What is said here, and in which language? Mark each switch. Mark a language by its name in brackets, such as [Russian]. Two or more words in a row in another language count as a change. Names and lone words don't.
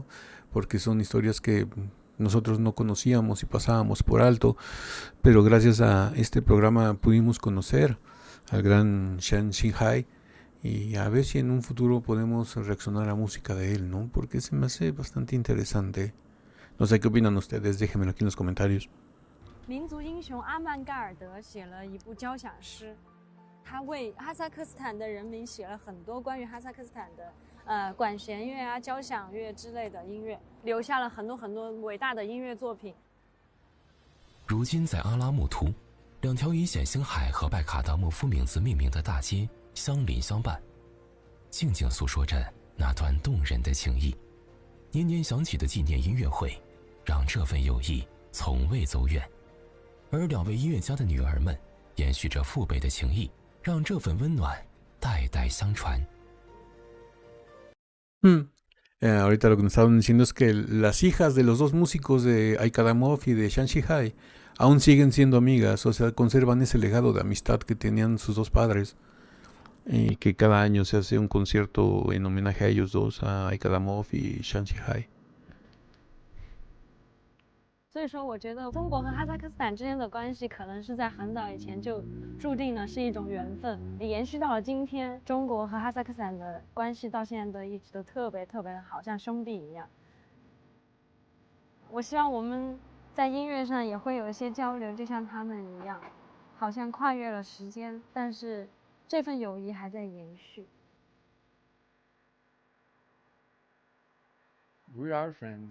[Spanish] Porque son historias que nosotros no conocíamos y pasábamos por alto, pero gracias a este programa pudimos conocer al gran Xian Xinhai y a ver si en un futuro podemos reaccionar a música de él, ¿no? Porque se me hace bastante interesante. No sé qué opinan ustedes, déjenmelo aquí en los comentarios. [Chinese] 民族英雄阿曼盖尔德写了一部交响诗，他为哈萨克斯坦的人民写了很多关于哈萨克斯坦的管弦乐啊、交响乐之类的音乐，留下了很多很多伟大的音乐作品。如今在阿拉木图，2条以冼星海和拜卡达莫夫名字命名的大街相邻相伴，静静诉说着那段动人的情谊。年年响起的纪念音乐会，让这份友谊从未走远。而2位音乐家的女儿们，延续着父辈的情谊，让这份温暖代代相传。 [Spanish] Ahorita lo que nos estaban diciendo es que las hijas de los dos músicos de Aikadamov y de Xian Xinhai aún siguen siendo amigas, o sea, conservan ese legado de amistad que tenían sus dos padres. Y que cada año se hace un concierto en homenaje a ellos dos, a Aikadamov y Xian Xinhai. [Chinese] 所以说，我觉得中国和哈萨克斯坦之间的关系，可能是在很早以前就注定了是一种缘分，也延续到了今天。中国和哈萨克斯坦的关系到现在都一直都特别特别的好，像兄弟一样。我希望我们在音乐上也会有一些交流，就像他们一样，好像跨越了时间，但是这份友谊还在延续。 [English] We are friends.